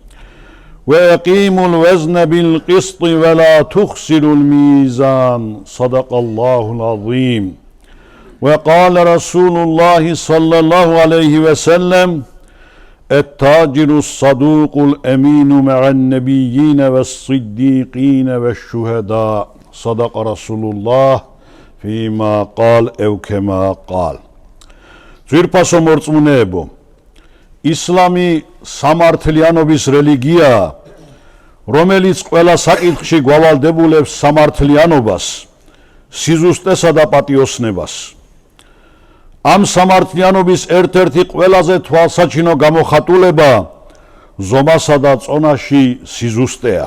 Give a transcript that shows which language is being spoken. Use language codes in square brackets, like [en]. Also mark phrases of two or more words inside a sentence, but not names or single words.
[ar] وأقيموا الوزن بالقسط ولا تخسروا الميزان صدق الله العظيم وقال رسول الله صلى الله عليه وسلم التاجر الصدوق الأمين مع النبيين والصديقين والشهداء صدق رسول الله فيما قال أو كما قال [ka] ძვირფასო მორწმუნეებო ისლამი სამართლიანობის რელიგიაა რომელიც ყველა საკითხში გვავალდებულებს სამართლიანობას სიზუსტესა და პატიოსნებას ამ სამართლიანობის ერთ-ერთი ყველაზე თვალსაჩინო გამოხატულება ზომასა და წონაში სიზუსტეა.